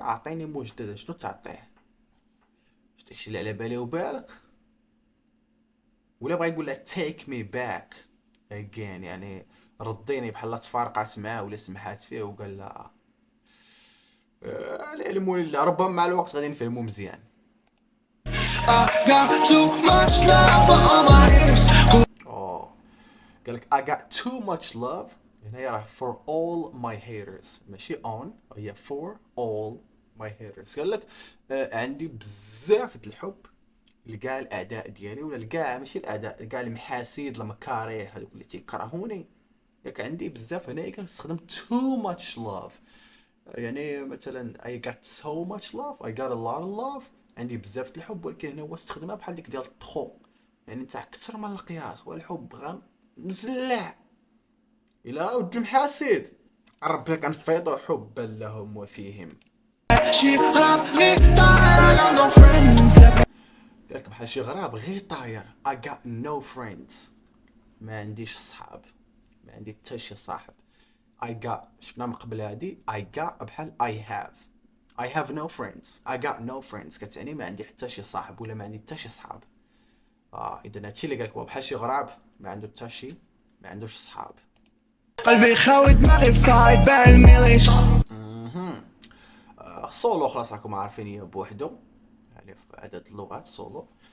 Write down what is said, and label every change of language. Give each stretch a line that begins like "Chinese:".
Arabic: اعطيني مجددا شنو تعطيه؟ داكشي اللي على بالي وبالك، ولا بغا يقول لها
English: take me back again،
Arabic: يعني رديني، بحال تفارقات معاه ولا سمحات فيه وقال لها العلم لله، ربما مع الوقت غادي نفهمو مزيان.
English: I got too much love for all my haters.
Arabic: اوه قالك
English: I got too much love،
Arabic: هنا راه
English: for all my haters
Arabic: ماشي on، هي for all my haters. قالك عندي بزاف د الحب لكاع الاعداء ديالي، ولا لكاع ماشي الاعداء، لكاع المحاسيد المكاريه هذوك اللي تيكرهوني. ياك عندي بزاف هنا كنستخدم
English: too much love.
Arabic: يعني مثلا
English: I got so much love، I got a lot of love،
Arabic: عندي بزاف د الحب، ولكن هنا هو استخدمها بحال ديك ديال تخو، يعني انت اكثر من القياس، والحب غا مزلع الى ود المحاسد ربي كنفيضوا حبا لهم وفيهم.
English: She left me tired, I got no friends.
Arabic: ياك بحال شي غراب غير طاير.
English: I got no friends،
Arabic: ما عنديش صحاب، ما عندي حتى شي صاحب.
English: I got
Arabic: شفنا من قبل هادي
English: I got بحال I have no friends. I got no friends
Arabic: كتعني ما عندي حتى شي صاحب ولا ما عندي حتى شي صحاب. اذا هادشي اللي قالك هو بحال شي غراب ما عنده حتى شي، ما عندوش صحاب. قلبي خاوي دماغي فايت بين الميليش. سولو خلاص راكم عارفين هي بوحدو، يعني في عدد اللغات سولو.